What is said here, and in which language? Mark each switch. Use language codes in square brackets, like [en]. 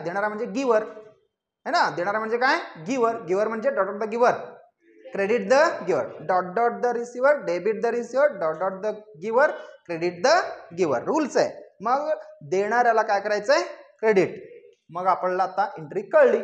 [mr] देणारा म्हणजे गिवर है ना. देणारा म्हणजे काय? गिवर. गिवर म्हणजे [en] Dot dot the giver, credit the giver. Dot dot the receiver, debit the receiver, dot dot the giver, credit the giver. [mr] रूल्स आहे. मग देणाऱ्याला काय करायचंय? क्रेडिट. मग आपल्याला आता एंट्री कळली.